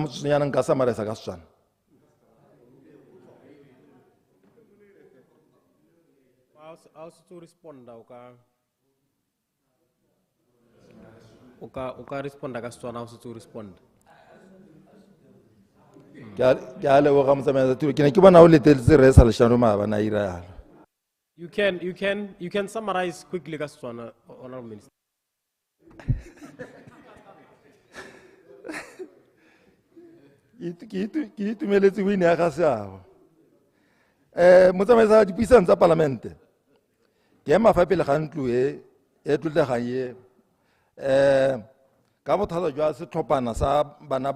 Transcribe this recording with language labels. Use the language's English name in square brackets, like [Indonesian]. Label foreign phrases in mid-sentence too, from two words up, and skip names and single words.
[English] also to respond, Oka respond, also to respond. You can summarize quickly, Honorable Minister. [Tswana] Motsamaisa dipuisano tsa Parlamente ke mafa pele ga ntlo e tlotlegang ka bothata jwa setlhophana sa bana